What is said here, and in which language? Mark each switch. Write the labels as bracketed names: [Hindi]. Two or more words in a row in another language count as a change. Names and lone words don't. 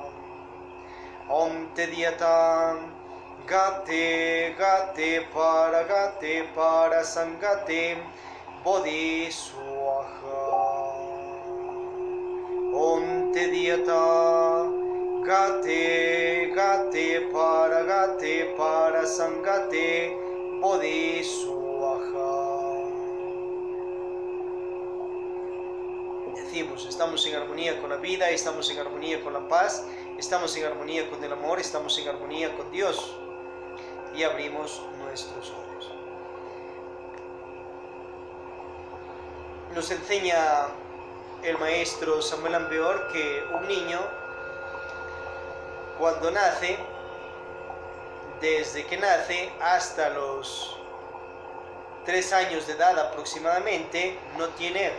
[Sanskrit] Om Tediata Gate Gate para Sangate Bodhi Swaha. Om Tediata Gate Gate para Sangate Bodhi Swaha. [Spanish] Decimos, estamos en armonía con la vida, estamos en armonía con la paz, estamos en armonía con el amor, estamos en armonía con Dios, y abrimos nuestros ojos. Nos enseña el maestro Samael Aun Weor que un niño, cuando nace, desde que nace hasta los 3 años de edad aproximadamente, no tiene ego.